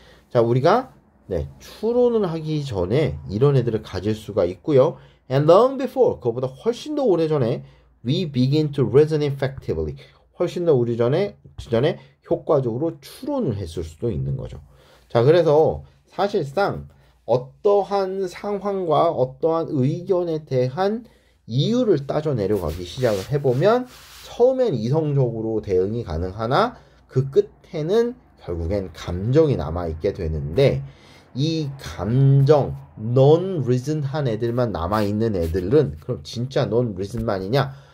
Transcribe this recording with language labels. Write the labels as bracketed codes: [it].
[ko] 자, 우리가 추론을 하기 전에 이런 애들을 가질 수가 있고요. [en] And long before, [ko] 그거보다 훨씬 더 오래전에 [en] we begin to reason effectively. [ko] 훨씬 더 우리 전에 효과적으로 추론을 했을 수도 있는 거죠. 자, 그래서 사실상 어떠한 상황과 어떠한 의견에 대한 이유를 따져 내려가기 시작을 해보면 처음엔 이성적으로 대응이 가능하나 그 끝에는 결국엔 감정이 남아있게 되는데 이 감정, non-reason한 애들만 남아있는 애들은 그럼 진짜 non-reason만이냐?